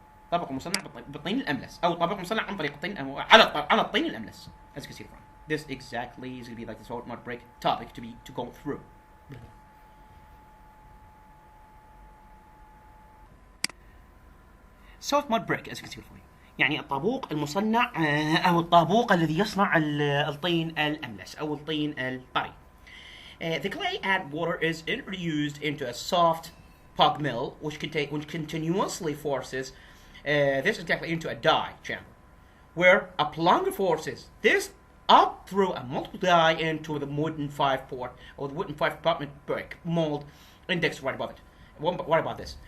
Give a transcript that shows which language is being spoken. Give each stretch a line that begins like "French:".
Arabic: طابوق المصنع بالطين الأملس أو طابوق مصنع عن طريق الطين على الطين الأملس.
English: As you can see from this exactly is going to be like the soft mud brick topic to go through. Soft mud brick as you can see from
Arabic: يعني الطابوق المصنع أو الطابوق الذي يصنع الطين الأملس أو الطين الطري.
English: The clay and water is introduced into a soft pug mill which continuously forces this exactly into a die chamber where a plunger forces this up through a multiple die into the wooden 5-port or the wooden 5-compartment brick mold indexed right above it. What about this?